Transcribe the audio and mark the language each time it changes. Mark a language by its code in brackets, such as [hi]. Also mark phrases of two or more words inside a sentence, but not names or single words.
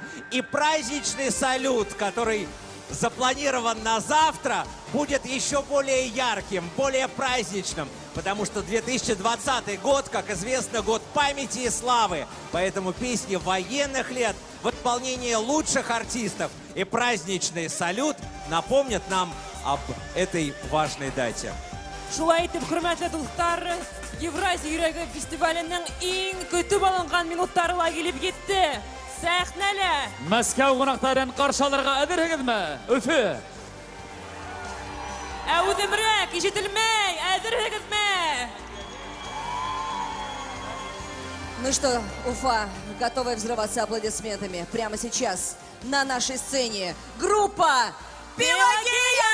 [ru] И праздничный салют, который запланирован на завтра, будет еще более ярким, более праздничным. Потому что 2020 год, как известно, год памяти и славы. Поэтому песни военных лет в исполнении лучших артистов и праздничный салют напомнят нам об этой важной дате. [tt] Шулай итеп, хөрмәтле дуслар, Евразия йөрәге фестиваленең иң көтеп алынган минуттары килеп җитте. Сәхнәле Мәскәү кунакларын каршы алырга әзерһегезме? Өфе. Әүдемрәк, ишетелмәй, әзерһегезме? [ru] Ну что, Уфа, готовы взрываться аплодисментами прямо сейчас на нашей сцене группа «Пелагея».